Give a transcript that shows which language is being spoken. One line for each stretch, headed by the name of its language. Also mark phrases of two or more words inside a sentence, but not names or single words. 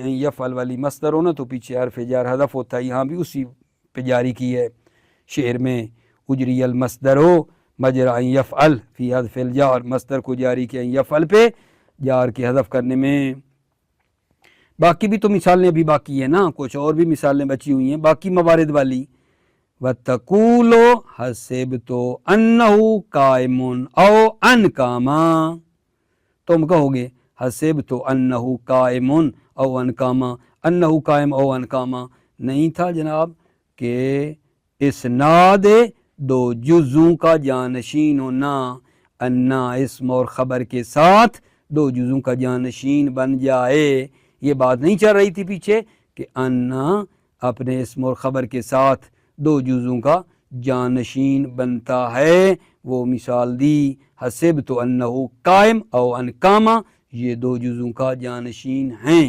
Urdu: یفعل والی مصدر ہو نا تو پیچھے حرف جار حذف ہوتا ہے، یہاں بھی اسی پہ جاری کی ہے شعر میں.
Arabic: أجري المصدر هو مجرى يفعل في حذف الجار,
Urdu: مصدر کو جاری کیا یفعل پہ جار کے حذف کرنے میں. باقی بھی تو مثالیں ابھی باقی ہے نا، کچھ اور بھی مثالیں بچی ہوئی ہیں باقی موارد والی.
Arabic: وتقول حسبت أنه قائم أو أن قام,
Urdu: تم کہو گے
Arabic: حسبت أنه قائم أو أن قام، أنه قائم أو أن قام
Urdu: نہیں تھا جناب کہ اسناد دو جزوں کا جانشین ہونا، أن اسم اور خبر کے ساتھ دو جزوں کا جانشین بن جائے. یہ بات نہیں چل رہی تھی پیچھے کہ أنّ اپنے اسم اور خبر کے ساتھ دو جزوں کا جانشین بنتا ہے، وہ مثال دی
Arabic: حسبت أنه قائم أو أن قام,
Urdu: یہ دو جزوں کا جانشین ہیں.